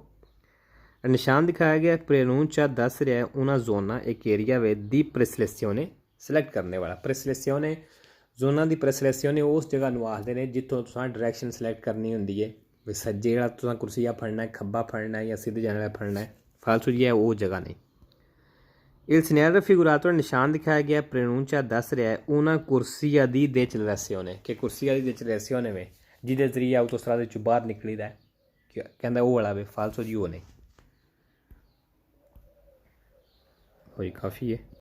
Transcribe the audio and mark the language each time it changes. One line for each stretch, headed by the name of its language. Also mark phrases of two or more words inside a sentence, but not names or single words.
Punjabi: ਨਿਸ਼ਾਨ ਦਿਖਾਇਆ ਗਿਆ ਪ੍ਰੇਨੂੰਚਾ ਦੱਸ ਰਿਹਾ ਉਹਨਾਂ ਜ਼ੋਨਾਂ ਇੱਕ ਏਰੀਆ ਵੇ ਦੀ ਪ੍ਰੈਸਲੇਸਿਓਨੇ ਸਿਲੈਕਟ ਕਰਨੇ ਵਾਲਾ ਪ੍ਰੈਸਲੇਸਿਓਨੇ ਜ਼ੋਨਾਂ ਦੀ ਪ੍ਰੈਸਲੇਸਿਓਨੇ ਉਸ ਜਗ੍ਹਾ ਨੂੰ ਆਖਦੇ ਨੇ ਜਿੱਥੋਂ ਤੁਸੀਂ ਡਾਇਰੈਕਸ਼ਨ ਸਿਲੈਕਟ ਕਰਨੀ ਹੁੰਦੀ ਹੈ ਵੀ ਸੱਜੇ ਜਿਹੜਾ ਤੁਸੀਂ ਕੁਰਸੀਆ ਫੜਨਾ ਹੈ ਖੱਬਾ ਫੜਨਾ ਹੈ ਜਾਂ ਸਿੱਧੇ ਜਾਣ ਵਾਲਾ ਫੜਨਾ ਹੈ ਫਾਲਸੋ ਜੀ ਹੈ ਉਹ ਜਗ੍ਹਾ ਨਹੀਂ। Il segnale raffigurato ਨਿਸ਼ਾਨ ਦਿਖਾਇਆ ਗਿਆ ਪ੍ਰੇਨੂੰਚਾ ਦੱਸ ਰਿਹਾ ਹੈ ਉਹਨਾਂ ਕੁਰਸੀਆ ਦੀ ਡੈਚਲੇਸਿਓਨੇ ਕਿ ਕੁਰਸੀਆ ਦੀ ਡੈਚਲੇਸਿਓਨੇ ਵੇ ਜਿਹਦੇ ਜ਼ਰੀਏ ਆਊਟੋਸਟਰਾਦੇ ਚੋਂ ਬਾਹਰ ਨਿਕਲੀਦਾ ਕਹਿੰਦਾ ਉਹ ਵਾਲਾ ਵੇ ਫਾਲਸੋ ਜੀ ਉਹ ਨਹੀਂ ਹੋਈ ਕਾਫੀ ਹੈ।